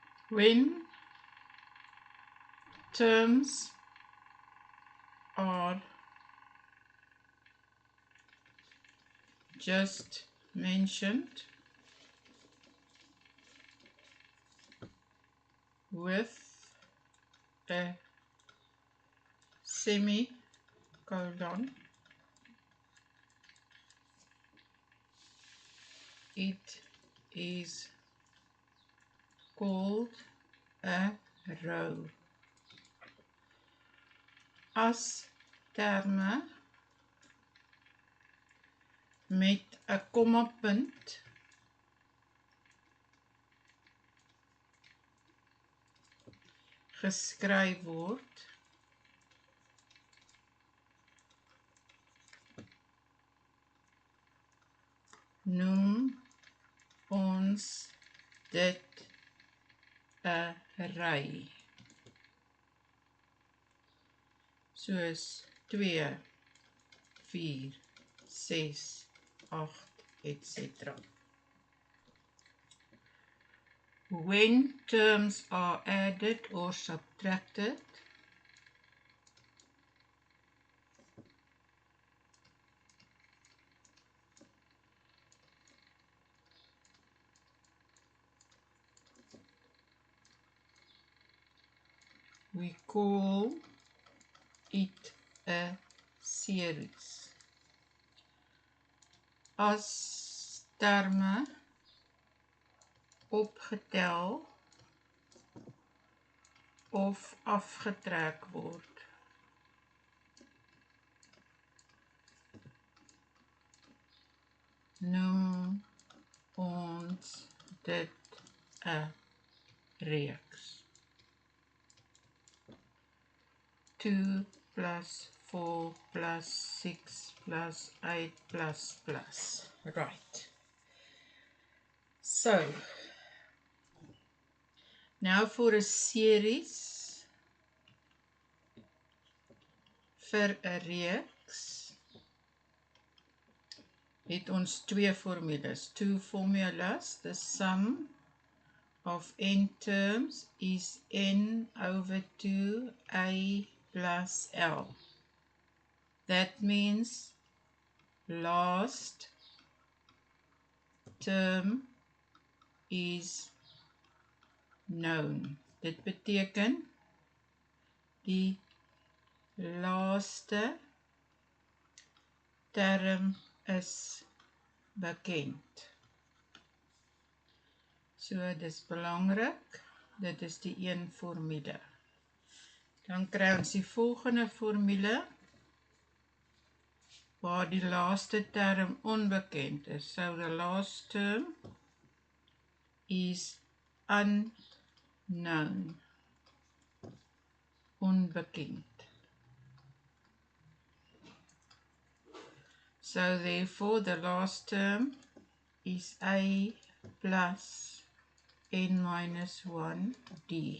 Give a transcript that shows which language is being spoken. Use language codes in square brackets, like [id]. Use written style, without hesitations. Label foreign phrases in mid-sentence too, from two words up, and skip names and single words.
[en] When terms are just mentioned with a semicolon, it is called a row. [af] As terme met 'n kommapunt geskryf word, noem ons dit 'n ry. Soos 2, 4, 6, 8, etc. [en] When terms are added or subtracted, we call it a series. [af] As terme opgetel of afgetrek word, noem ons dit 'n reeks. [en] 2 plus 4 plus 6 plus 8 plus. Right. So, now for a series, [af] vir 'n reeks, het ons twee formulas. [en] Two formulas. The sum of n terms is n over 2a plus l. That means last term is known. [af] Dit beteken die laaste term is bekend. So dis belangrik, dit is die een formule. Dan kry ons die volgende formule, waar die laaste term onbekend is. [en] So the last term is unknown, onbekend. So therefore the last term is a plus n minus 1d.